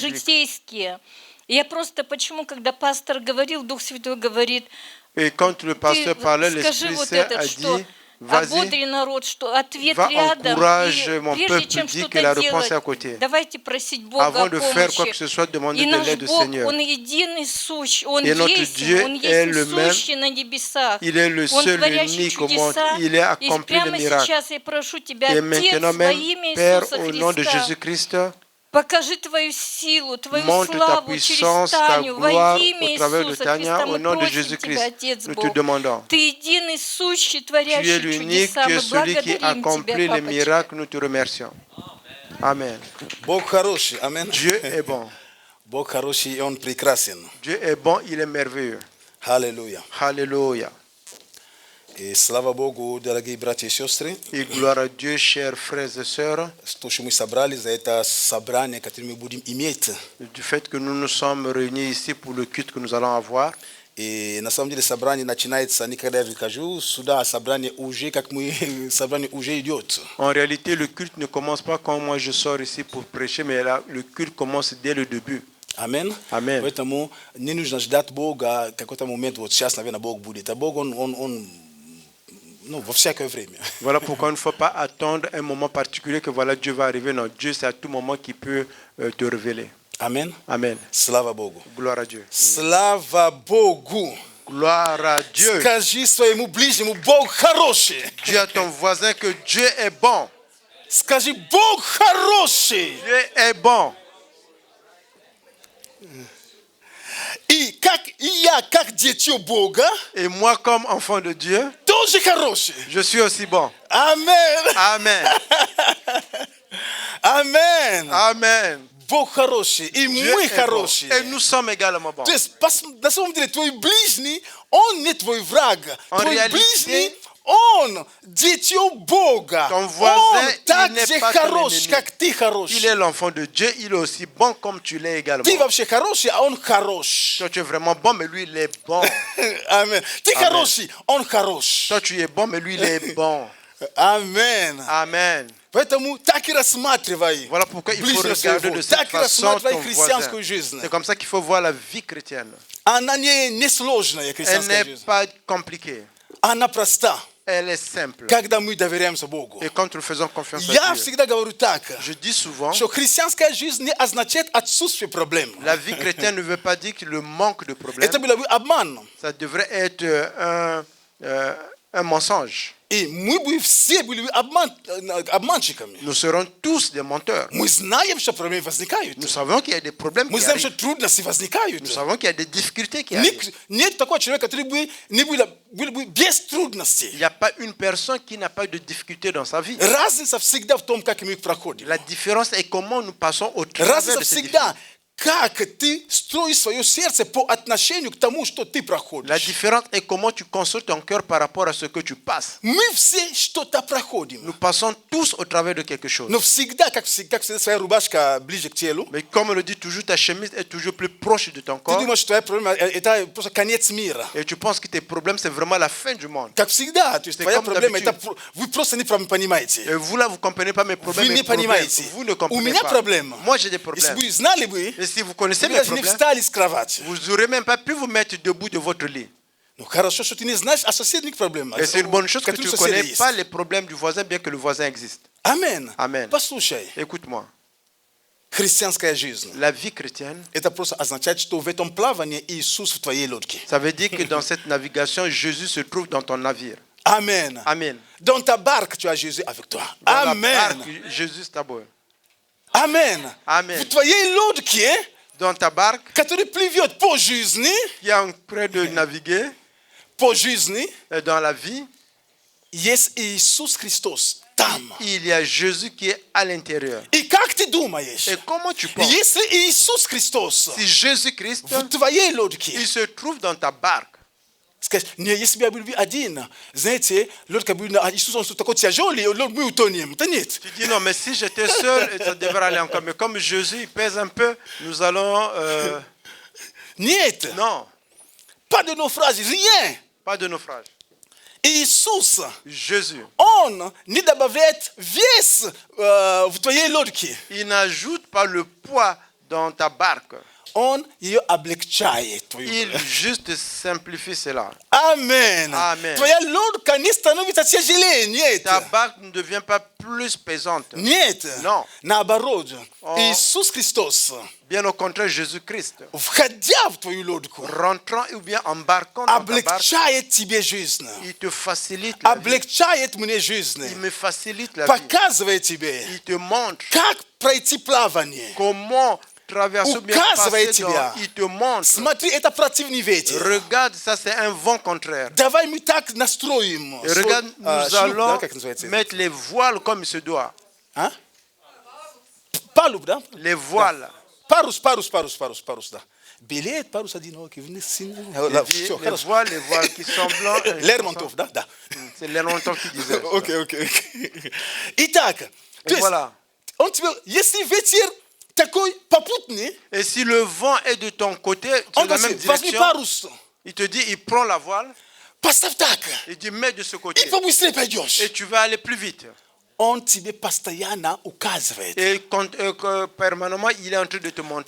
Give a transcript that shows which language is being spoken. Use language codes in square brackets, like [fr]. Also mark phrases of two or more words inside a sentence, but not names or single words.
[fr] bibliques. [ru] житейские. И я просто, почему, когда пастор говорил, Дух Святой говорит, [fr] Et quand le [ru] ты [fr] pasteur parlait, [ru] скажи [fr] l'Esprit [ru] вот [fr] Saint [ru] это, [fr] a [ru] что [fr] dit, vas-y, [ru] ободри народ, что ответ [fr] va, [ru] рядом, [fr] encourage [ru] и [fr] mon [ru] прежде [fr] peuple, [ru] чем [fr] dis que la [ru] что-то [fr] réponse est à [ru] делать, [fr] côté. [ru] давайте просить Бога [fr] Avant [ru] о [fr] de faire quoi que [ru] помощи. [fr] ce soit, demander [ru] И [fr] de [ru] наш [fr] l'aide au [ru] Бог, [fr] Seigneur. [ru] Он единый сущий, Он [fr] Et notre [ru] есть, [fr] Dieu [ru] Он [fr] est le [ru] есть [fr] même. [ru] сущий на небесах. [fr] Il est le [ru] Он [fr] seul, [ru] творящий [fr] unique au monde. [ru] чудеса. [fr] Il a [ru] И [fr] accompli les [ru] прямо [fr] miracles. [ru] сейчас я прошу Тебя, [fr] Et [ru] Отец, [fr] maintenant [ru] во [fr] même, [ru] имя [fr] Père, [ru] Иисуса [fr] au nom de [ru] Христа, [fr] Jésus-Christ, [ru] покажи Твою силу, Твою [fr] montre ta [ru] славу через [fr] puissance, ta [ru] Таню, [fr] gloire [ru] во имя [fr] au travers de [ru] Иисуса [fr] Tania, [ru] Христа. [fr] au [ru] Мы [fr] nom de [ru] просим [fr] Jésus-Christ. [ru] Тебя, Отец [fr] Nous te [ru] Бог. [fr] demandons. [ru] Ты единый сущий, [fr] Tu es [ru] творящий [fr] l'unique, [ru] чудеса. [fr] tu es [ru] Мы [fr] celui qui [ru] благодарим [fr] accomplit [ru] Тебя, [fr] les [ru] Папочка. [fr] miracles, nous te remercions. Amen. [ru] Бог хороший, аминь. [fr] Dieu est bon. [ru] Бог хороший, и Он прекрасен. [fr] Dieu est bon, il est merveilleux. [ru] Аллилуйя. [fr] Alléluia. [ru] И слава Богу, дорогие братья и сестры, [fr] Et gloire à Dieu, chers frères et sœurs, [ru] что мы собрали за это собрание, которое мы будем иметь. [fr] du fait que nous nous sommes réunis ici pour le culte que nous allons avoir. [ru] И на самом деле собрание начинается не когда я прихожу, сюда собрание уже, как мы, собрание уже идет. [fr] En réalité, le culte ne commence pas quand moi je sors ici pour prêcher, mais là, le culte commence dès le début. [ru] Аминь. [fr] Amen. [ru] Поэтому не нужно ждать Бога какой-то момент, вот сейчас, наверное, Бог будет. А Бог, он ну, во всякое время. [fr] Voilà pourquoi il ne faut pas attendre un moment particulier que voilà Dieu va arriver. Non, Dieu c'est à tout moment qu'il peut te révéler. [ru] Аминь. [fr] Amen. [ru] Слава Богу. [fr] Gloire à Dieu. [ru] Слава Богу. [fr] Gloire à Dieu. [ru] Скажи своему ближнему, Бог хороший. [fr] Dis à ton voisin que Dieu est bon. [ru] Скажи, Бог хороший. [fr] Dieu est bon. [ru] И я, как дитё Бога, [fr] Et moi, comme enfant de Dieu, [ru] тоже хороший. [fr] je suis aussi bon. [ru] Амен. [fr] Amen. [ru] Амен. [fr] Amen. [ru] Бог хороший. И [fr] Dieu [ru] мы [fr] est bon. [ru] хорошие. [fr] Et nous sommes également bons. [ru] То есть, на самом деле, твой ближний, он не твой враг. [fr] En [ru] Твой [fr] réalité, [ru] ближний, он дитё Бога. [fr] Ton voisin, [ru] Он [fr] il [ru] так [fr] n'est [ru] же [fr] pas ton [ru] хорош, [fr] ennemi. [ru] как ты хорош. [fr] Il est l'enfant de Dieu, il est aussi bon comme tu l'es également. [ru] Ты вообще хороший, а он хорош. [fr] Toi, tu es vraiment bon, mais lui, il est bon. [ru] Амен. Ты Амен. хороший, он хорош. [fr] Toi, tu es bon, mais lui, il est bon. [ru] Амен. [fr] Amen. [ru] Поэтому так и рассматривай. [fr] Voilà pourquoi il faut [ru] ближнего [fr] regarder [ru] своего. [fr] de cette [ru] Так и [fr] façon [ru] рассматривай [fr] ton [ru] христианскую [fr] voisin. [ru] жизнь. [fr] C'est comme ça qu'il faut voir la vie chrétienne. [ru] Она не сложная, [fr] Elle [ru] христианская [fr] n'est [ru] жизнь. [fr] pas compliquée. [ru] Она проста. [fr] Elle est simple. [ru] Когда мы доверяемся Богу. [fr] Et quand nous faisons confiance [ru] Я [fr] à Dieu, [ru] всегда говорю так, [fr] je dis souvent, [ru] что христианская жизнь не означает отсутствие проблем. [fr] la vie chrétienne ne veut pas dire que le manque de problèmes. [ru] Это был обман. [fr] Ça devrait être un mensonge. [ru] И мы бы все были обманщиками. [fr] Nous serons tous des menteurs. [ru] Мы знаем, что проблемы возникают. [fr] Nous savons qu'il y a des problèmes [ru] Мы [fr] qui [ru] знаем, что [fr] arrivent. [ru] трудности возникают. [fr] Nous savons qu'il y a des difficultés qui arrivent. [ru] Нет такого человека, который бы не был бы без трудностей. [fr] Il n'y a pas une personne qui n'a pas eu de difficultés dans sa vie. [ru] Разница всегда в том, как мы их проходим. [fr] La différence est comment nous passons au travers [ru] Разница [fr] de ces [ru] всегда, [fr] difficultés. [ru] как ты строишь свое сердце по отношению к тому, что ты [fr] La [ru] проходишь. [fr] différence est comment tu construis ton cœur par rapport à ce que tu passes. [ru] Мы все что-то проходим. [fr] Nous passons tous au travers de quelque chose. [ru] Но всегда, как всегда, своя рубашка ближе к телу, [fr] Mais comme on le dit toujours, ta chemise est toujours plus proche de ton [ru] ты [fr] corps. [ru] думаешь, что твоя проблема это просто конец мира. [fr] Et tu penses que tes problèmes, c'est vraiment la fin du monde. [ru] Как всегда, то есть [fr] C'est [ru] твоя [fr] comme [ru] проблема, [fr] d'habitude. [ru] это вы просто не понимаете. [fr] Et vous là, vous ne comprenez pas mes problèmes. [ru] Вы [fr] Mes [ru] не [fr] problèmes. [ru] понимаете. [fr] Vous ne [ru] У [fr] comprenez [ru] меня [fr] pas. [ru] проблема. [fr] Moi, j'ai des [ru] Если [fr] problèmes. [ru] бы знали бы, [fr] Et si vous connaissez [ru] вы [fr] mes [ru] даже не [fr] problèmes, [ru] встали с кровати. [fr] vous n'aurez même pas pu vous mettre debout de votre lit. [ru] Ну хорошо, что ты не знаешь о соседних проблемах. [fr] Et c'est une bonne chose que tu [ru] которые [fr] ne [ru] у соседа [fr] connais [ru] есть. [fr] pas les problèmes du voisin, bien que le voisin existe. [ru] Амен. [fr] Amen. [ru] Послушай, [fr] Écoute-moi. [ru] христианская жизнь. [fr] La vie chrétienne, [ru] Это просто означает, что в этом плавании Иисус в твоей лодке. [fr] ça veut dire que dans cette navigation, Jésus se trouve dans ton navire. [ru] Амен. [fr] Amen. Dans ta barque, tu as Jésus avec toi. Dans la [ru] Амен. [fr] barque, Jésus est à bord. [ru] Амен. [fr] Amen. [ru] В твоей лодке, [fr] Dans ta barque, [ru] которая плывет по жизни, [fr] qui est en train de naviguer [ru] по жизни, [fr] dans la vie, [ru] есть Иисус Христос там. [fr] il y a Jésus qui est à l'intérieur. [ru] И как ты думаешь, [fr] Et comment tu penses, [ru] если Иисус Христос [fr] si Jésus-Christ, [ru] в твоей лодке, [fr] il se trouve dans ta barque, [ru] скажешь, не, если бы я был один, знаете, лодка бы, Иисус, он такой тяжелый, мы утонем. Да нет. [fr] tu dis non, mais si j'étais seul, ça devrait aller encore. Mais comme Jésus, il pèse un peu, nous allons... [ru] Нет. [fr] non, Pas de naufrage, rien. pas de naufrage. [ru] Иисус, [fr] Jésus, [ru] он не добавляет вес в твоей лодке. [fr] il n'ajoute pas le poids dans ta barque. [ru] Он ее облегчает. Твою. [fr] Il juste simplifie cela. [ru] Амен. [fr] Amen. [ru] Твоя лодка не становится тяжелее. Нет. [fr] Ta barque ne devient pas plus pesante. [ru] Нет. [fr] Non. [ru] Наоборот. Он- Иисус Христос, [fr] Bien au contraire, Jésus-Christ, [ru] входя в твою лодку, [fr] rentrant ou bien embarquant dans ta barque, [ru] облегчает тебе жизнь. [fr] il te facilite la vie. [ru] Облегчает мне жизнь. [fr] Il me facilite la vie. [ru] Показывает тебе, [fr] Il te montre [ru] как пройти плавание. [fr] comment traverser ou bien [ru] Указывает [fr] passer dans. [ru] тебя. [fr] Il te montre. [ru] Смотри, это противный ветер. [fr] Regarde, ça c'est un vent contraire. [ru] Давай мы так настроим. [fr] Et regarde, nous [ru] шлюп, [fr] allons [ru] да, как называется? [fr] mettre les voiles comme il se doit. [ru] А? Палуб, да? [fr] Les voiles. [ru] Парус, да. Билет, парус одинокий, вниз, [fr] Il Là, dit, [ru] всё, [fr] les [ru] хорошо. [fr] voiles qui sont blancs. [ru] Лермонтов, да? Да. [fr] C'est Lermontov qui disait. [ru] Окей. Итак, то есть, [fr] voilà. [ru] он тебе, если ветер такой попутный, [fr] Et si le vent est de ton côté, [ru] он [fr] dans la [ru] говорит, [fr] même [ru] возьми [fr] direction, [ru] парус, [fr] il te dit, il prend la voile, [ru] поставь так, [fr] il dit, mets de ce [ru] и [fr] côté. [ru] побыстрее пойдешь. [fr] Et tu vas aller plus vite. [ru] Он тебе постоянно указывает. [fr] Et permanemment, il est en train de te montrer.